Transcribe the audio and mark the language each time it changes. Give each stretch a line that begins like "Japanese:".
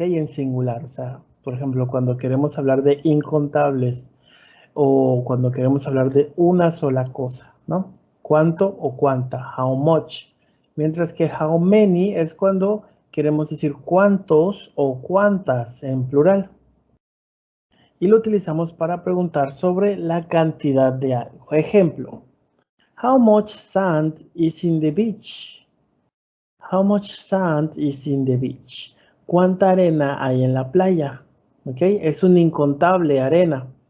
Spanish: En singular, o sea, por ejemplo, cuando queremos hablar de incontables o cuando queremos hablar de una sola cosa, ¿no? ¿Cuánto o cuánta?
English: How much.
Spanish: Mientras que how many es cuando queremos decir cuántos o cuántas en plural. Y lo utilizamos para preguntar sobre la cantidad de algo. Ejemplo,
English: how much sand is in the beach? How much sand is in the beach?
Spanish: ¿Cuánta arena hay en la playa? ¿Ok? Es un incontable arena.